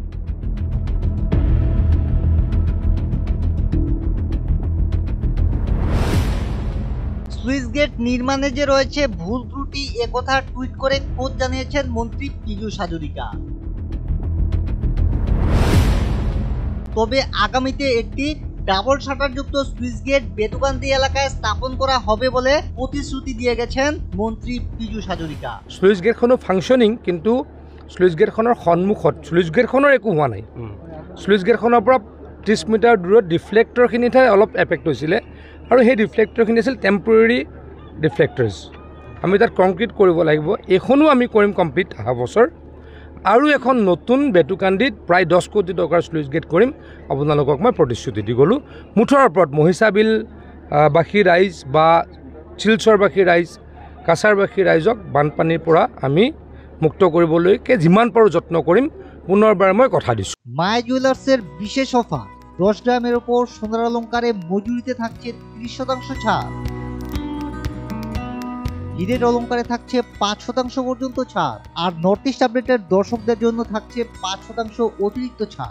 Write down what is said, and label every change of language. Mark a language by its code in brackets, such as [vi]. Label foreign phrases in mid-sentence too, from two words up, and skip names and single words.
[bn] স্লুইস গেট নির্মাণে যে রয়েছে ভুল ত্রুটি একথা টুইট করে খোঁজ জানিয়েছেন মন্ত্রী পীযূষ হাজরিকা। তবে আগামীতে একটি ডাবল শাটারযুক্ত স্লুইস গেট বেতুকান্দি এলাকায় স্থাপন করা হবে বলে প্রতিশ্রুতি দিয়ে গেছেন মন্ত্রী পীযূষ হাজরিকা। [as] স্লুইচ গেটখনো ফাংশনিং, কিন্তু স্লুইচ গেটখনৰ সন্মুখত স্লুইচ গেটখনৰ একো হোৱা নাই। স্লুইচ গেটখনৰ পৰা 30 মিটাৰ দূৰত ডিফ্লেক্টৰখিনিতহে অলপ এফেক্ট হৈছিলে, আৰু সেই ডিফ্লেক্টৰখিনি আছিল [en] temporary deflectors. [as] আমি তাত কংক্ৰিট কৰিব লাগিব। এইখনো আমি কৰিম কমপ্লিট অহা বছৰ। আৰু এখন নতুন বেতুকান্দিত প্ৰায় 10 কোটি টকাৰ স্লুইচ গেট কৰিম। আপোনালোকক মই প্ৰতিশ্ৰুতি দি গ'লোঁ। মুঠৰ ওপৰত মহিষাবিলবাসী ৰাইজ বা শিলচৰবাসী ৰাইজ, কাছাৰবাসী ৰাইজক বানপানীৰ পৰা আমি মুক্ত কৰিবলৈকে যিমান পাৰোঁ যত্ন কৰিম। পুনৰবাৰ মই কথা দিছোঁ। [bn] মায়া জুয়েলার্সের বিশেষ অফার 10 গ্রামের ওপর সোনার অলঙ্কারে মজুরিতে থাকছে 30% ছাড়। হীরের অলঙ্কারে থাকছে 5% পর্যন্ত ছাড়। আর নর্থ ইস্ট আপডেটের দর্শকদের জন্য থাকছে 5% অতিরিক্ত ছাড়।